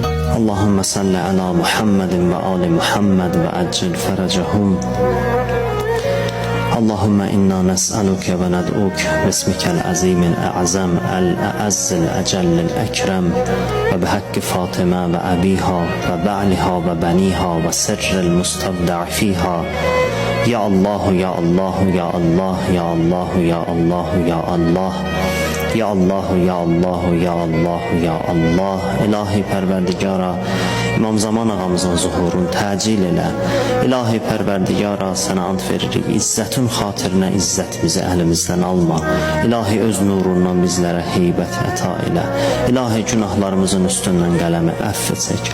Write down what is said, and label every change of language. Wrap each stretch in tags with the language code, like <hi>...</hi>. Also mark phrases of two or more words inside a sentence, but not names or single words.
<ar>اللهم صل على محمد وآل محمد وعجل فرجهم. اللهم إنا نسألك وندعوك باسمك العظيم الأعظم الأعز الأجل الأكرم وبحق فاطمة وأبيها وبعلها وبنيها والسر المستودع فيها. يا الله يا الله يا الله يا الله يا الله يا الله. يا الله يا الله يا الله يا الله.</ar> <az>İlahi Pərverdigara, İmam Zaman ağamızın zuhurunu təcil elə. İlahi Pərverdigara, sənə ant veririk, izzətin xatirinə izzətimizi əlimizdən alma. İlahi öz nurundan bizlərə heybət əta elə. İlahi günahlarımızın üstündən qələmi əff çək.</az>